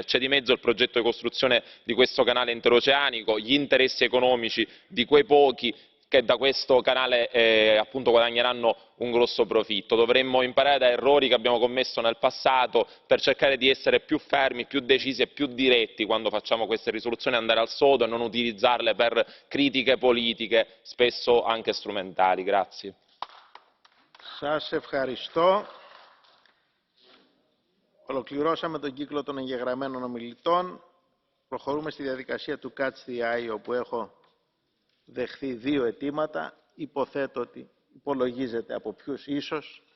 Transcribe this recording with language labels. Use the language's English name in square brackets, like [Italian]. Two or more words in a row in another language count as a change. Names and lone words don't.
[Italian] C'è di mezzo il progetto di costruzione di questo canale interoceanico, gli interessi economici di quei pochi che da questo canale appunto guadagneranno un grosso profitto. Dovremmo imparare da errori che abbiamo commesso nel passato per cercare di essere più fermi, più decisi e più diretti quando facciamo queste risoluzioni, andare al sodo e non utilizzarle per critiche politiche, spesso anche strumentali. Grazie. [Greek] Σας ευχαριστώ. Ολοκληρώσαμε τον κύκλο των εγγεγραμμένων ομιλητών. Προχωρούμε στη διαδικασία του [English] Catch the Eye, [Greek] όπου έχω δεχθεί 2 αιτήματα. Υποθέτω ότι υπολογίζεται από ποιους ίσως.